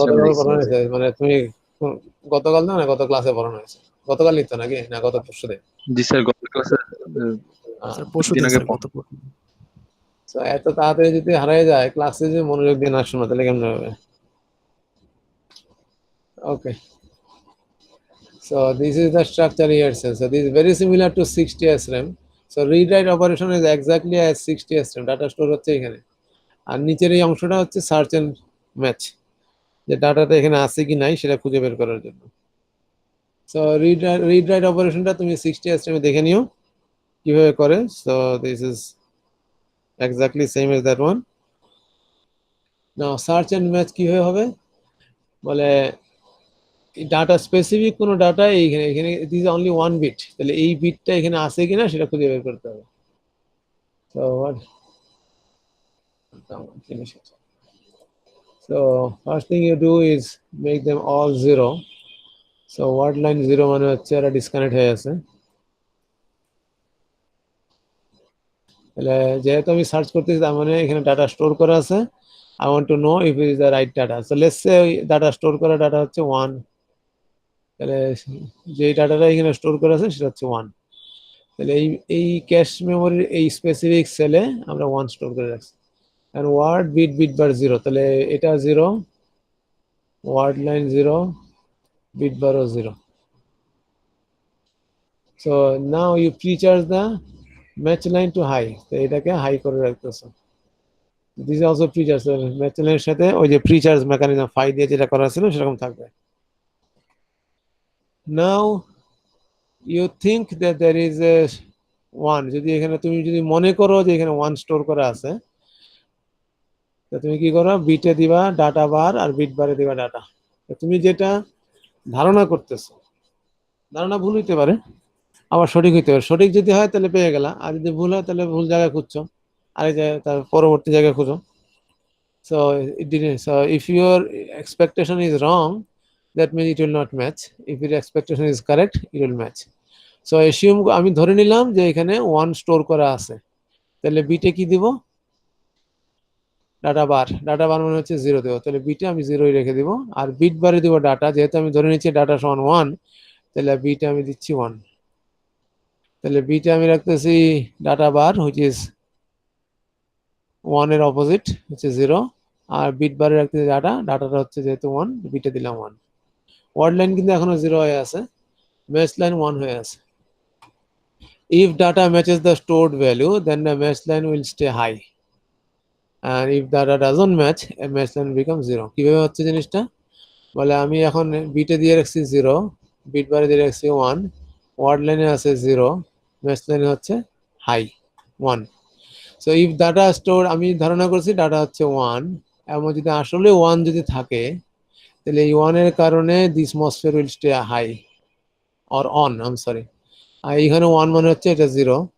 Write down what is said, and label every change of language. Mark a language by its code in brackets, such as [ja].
[bn] গতকাল দেখছি। পড়ানো হয়েছে, মানে তুমি গতকাল না গত ক্লাসে পড়ানো হয়েছে? গতকাল নিত নাকি না গত পরশু দিন? জি স্যার গত ক্লাসে স্যার পরশু দিন দিন আগে স্যার, গত পরশু দিন। তো এত তাড়াতাড়ি যদি হারিয়ে যায় ক্লাসে, যে মনোযোগ দিয়ে না শোনো তাহলে কেমন হবে? [en] Okay, so this is the structure here. So this is very similar to 60 SRAM. So read write operation is exactly as 60 SRAM. [bn] Data store হচ্ছে এখানে, আর নিচের এই অংশটা হচ্ছে সার্চ এন্ড ম্যাচ, যে ডাটাটা এখানে আছে কি নাই সেটা খুঁজে বের করার জন্য। সো রিড রাইট অপারেশনটা তুমি 60 SRAM এ দেখে নিও কিভাবে করে। [en] So this is exactly same as that one. Now [bn] search and match কিভাবে হবে বলে, ডাটা স্পেসিফিক কোনো ডাটা এইখানে, এখানে [en] this only one bit, [bn] তাহলে এই বিটটা এখানে আছে কিনা সেটা খুঁজে বের করতে হবে। [en] So what, so first thing you do is make them all 0. [bn] So word line 0 মানে হচ্ছে এরা ডিসকানেক্ট হয়ে আছে। তাহলে যেহেতু আমি সার্চ করতেছি তার মানে এখানে ডাটা স্টোর করা আছে। [en] I want to know if it is the right data. So let's say [bn] data store করা ডাটা হচ্ছে 1, তাহলে যে ডাটাটা এখানে স্টোর করা আছে সেটা হচ্ছে 1। তাহলে এই ক্যাশ মেমোরির এই স্পেসিফিক সেলে আমরা 1 স্টোর করে রাখছি। [en] and word bit bar 0, তাহলে এটা 0, word line 0, bit bar 0. So now you pre-charge the match line to high, [bn] তো এটাকে হাই করে রাখতেছো। [en] this is also pre-charge, [bn] match লাইনের সাথে ওই যে প্রি-চার্জ মেকানিজম ফাই দিয়ে যেটা করা ছিল সেরকম থাকবে। [en] now you think that there is a 1, [bn] যদি এখানে তুমি যদি মনে করো যে এখানে 1 স্টোর করা আছে, তো তুমি কি করো, বিটে দিবা ডাটা বার আর বিট বারে দিবা ডাটা। তুমি যেটা ধারণা করতেছো, ধারণা ভুল হইতে পারে আবার সঠিক হইতে পারে, সঠিক যদি হয় তাহলে পেয়ে গেলা, আর যদি ভুল হয় তাহলে ভুল জায়গায় খুঁজছো, আরেক জায়গায় তার পরবর্তী জায়গায় খুঁজো। [en] So it didn't. So if your expectation is wrong, that means it will not match. If your expectation is correct, it will match. So assume [bn] আমি ধরে নিলাম যে এখানে 1 স্টোর করা আছে, তাহলে বিটে কি দিব, ডাটা বার। ডাটা বার মানে হচ্ছে 0 দেবো, তাহলে বিটে আমি 0ই রেখে দিব। আর বিট বারে দিব ডাটা, যেহেতু আমি ধরে নিচ্ছি ডাটা সমান 1, তাহলে বিটে আমি দিচ্ছি 1। তাহলে বিটে আমি রাখতেছি ডাটা বার [en] which is [bn] 1 এর অপোজিট হচ্ছে 0, আর বিট বারে রাখতেছি ডাটা, ডাটাটা হচ্ছে যেহেতু 1, বিটে দিলাম 1। ওয়ার্ড লাইন কিন্তু এখনো 0 হয়ে আছে, ম্যাচ লাইন 1 হয়ে আছে। [en] If data matches the stored value, then the match line will stay high. And if data doesn't match, a match line becomes 0. [bn] কিভাবে হচ্ছে জিনিসটা বলে, আমি এখন বিটে দিয়ে রাখছি 0, বিট বারে দিয়ে রাখছি 1, ওয়ার্ড লাইনে আছে 0, ম্যাচ লাইনে হচ্ছে high 1। [en] so if data store, [bn] আমি ধারণা করছি ডাটা হচ্ছে 1, এমন যদি আসলে 1 যদি থাকে, তাহলে এই 1 এর কারণে [en] this MOSFET will stay high or on, I am sorry, [bn] আর এখানে 1 মানে হচ্ছে এটা 0।